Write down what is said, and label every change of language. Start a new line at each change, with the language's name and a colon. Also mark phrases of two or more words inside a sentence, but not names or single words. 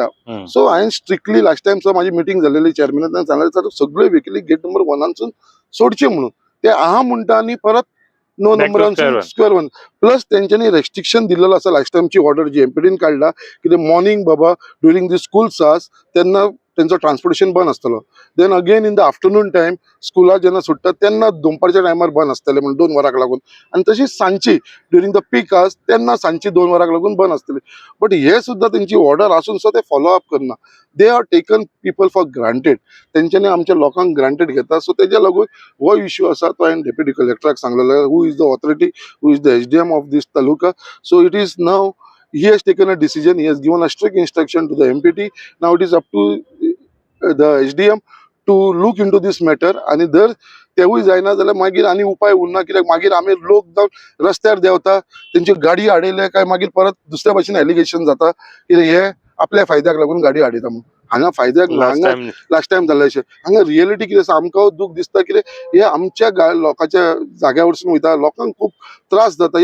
Konkani: सो हांवें
English: strictly last time
Konkani: माझी मिटींग जालेली चेअरमॅनान सांगलें सगळे व्हेकली
English: gate number 1
Konkani: सोडचे म्हणून. ते आहा म्हणटा आनी परत 9 नंबरांसून स्क्वेअर 1 प्लस तेंच्यांनी रेस्ट्रिक्शन दिलेलो आसा. लास्ट टायमची ऑर्डर जी एमपीडीन काडला की मॉर्निंग बाबा
English: during the schools
Konkani: आस तेन्ना तेंचो ट्रान्सपोर्टेशन बंद आसतलो.
English: then again in the afternoon time
Konkani: स्कुला जेन्ना सुट्टा तेन्ना दनपारच्या टायमार बंद आसतले म्हणून 2 वरांक लागून. आनी तशीच सांजची
English: during the peak
Konkani: आस तेन्ना सांजची 2 वरांक लागून बंद आसतली. बट हे सुद्दां तेंची ऑर्डर आसून सुद्दां ते फॉलो अप करना.
English: they are taken people for granted.
Konkani: तेंच्यांनी आमच्या लोकांक ग्रांटेड घेता. सो तेज्या लागून हो इश्यू आसा तो हांवें डेप्युटी कलेक्टराक सांगलेलो.
English: who is the authority, who is the SDM of this taluka. So it is now he has taken a decision, he has given a strict instruction to the MPT. Now it is up to the SDM to look into this matter.
Konkani: आणि जर तेवूय जायना जाल्यार मागीर आनी उपाय उरना. कित्याक मागीर आमी लोक जावन रस्त्यार देंवता, तेंच्यो गाडी हाडयले काय मागीर परत दुसऱ्या भाशेन एलिगेशन जाता की हे आपल्या फायद्याक लागून गाडी हाडयता म्हणून. हांगा फायद्याक हांगा
English: last time
Konkani: जाल्ले अशें. हांगा रियलिटी कितें आसा आमकां दूख दिसता की हे आमच्या लोकांच्या जाग्या वरसून वयता, लोकांक खूब त्रास जाता.